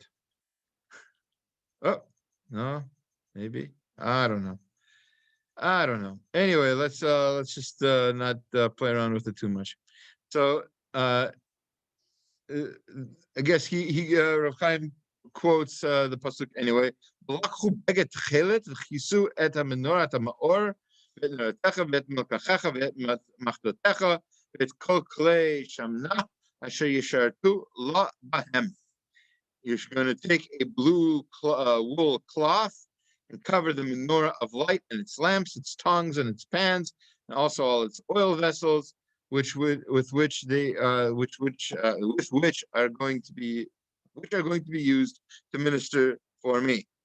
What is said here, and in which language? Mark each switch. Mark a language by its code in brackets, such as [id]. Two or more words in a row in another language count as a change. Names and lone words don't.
[en] Oh, no, maybe. I don't know. Anyway, let's just not play around with it too much. So I guess Rav Chaim quotes the pasuk anyway. [he] לקחו בגד תכלת וכסו את המנורה את המאור ואת נרותיך ואת מלקחיך ואת מחתותיך ואת כל כלי שמנה אשר ישרתו לה בהם. [en] You're going to take a blue wool cloth and cover the Menora of Light and its lamps, its tongues, and its pans, and also all its oil vessels, which are going to be used to minister for me.